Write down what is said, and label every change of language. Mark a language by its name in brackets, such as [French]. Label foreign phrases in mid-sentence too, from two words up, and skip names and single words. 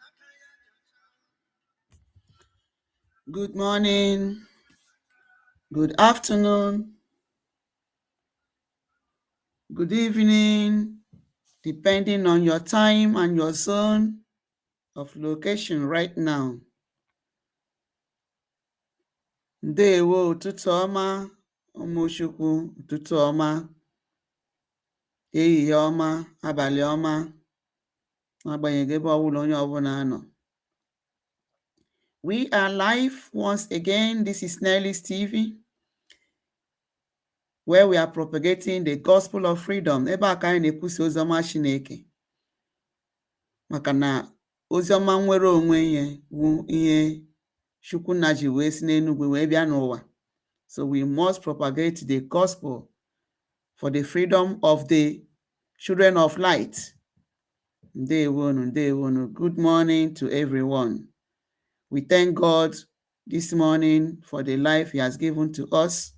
[English] Good morning, good afternoon, good evening, depending on your time and your zone of location right now. [Igbo] Ndewo ụtụtụ ọma, ụmụchukwu ụtụtụ ọma, ehihie ọma, abalị ọma, n'agbanyeghị ebe ọbụla onye ọbụla nọ. [English] We are live once again. This is Nelly's TV, where we are propagating the gospel of freedom. [Igbo] Ebe a ka anyị na-ekwusa oziọma Chineke. Maka na oziọma nwere onwe ihe bụ ihe Chukwu na ji wee si n'Enugu wee bịa n'ụwa. [English] So we must propagate the gospel for the freedom of the children of light. [Igbo] Ndewonu, ndewonu. [English] Good morning to everyone. We thank God this morning for the life He has given to us.